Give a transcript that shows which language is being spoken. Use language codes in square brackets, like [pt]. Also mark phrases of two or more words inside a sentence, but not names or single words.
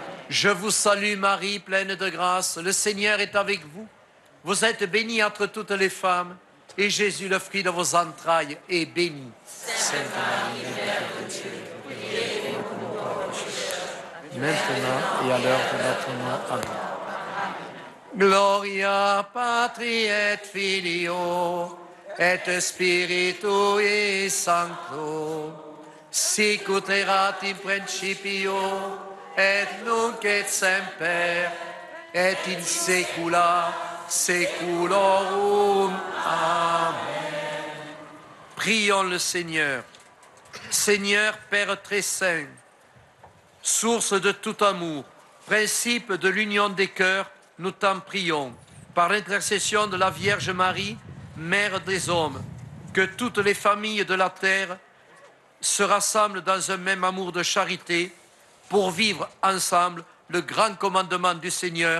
[fr] Je vous salue Marie, pleine de grâce, le Seigneur est avec vous. Vous êtes bénie entre toutes les femmes, et Jésus, le fruit de vos entrailles, est béni. Sainte Marie, Mère de Dieu, priez pour nous pauvres pécheurs, Maintenant et à l'heure de notre mort. Amen. [la] Gloria Patri et Filio et Spiritui Sancto, sic ut erat in principio et nunc et semper et in saecula saeculorum. [fr] Amen. Prions le Seigneur. Seigneur Père très saint, source de tout amour, principe de l'union des cœurs, nous t'en prions, par l'intercession de la Vierge Marie, Mère des hommes, que toutes les familles de la terre se rassemblent dans un même amour de charité pour vivre ensemble le grand commandement du Seigneur.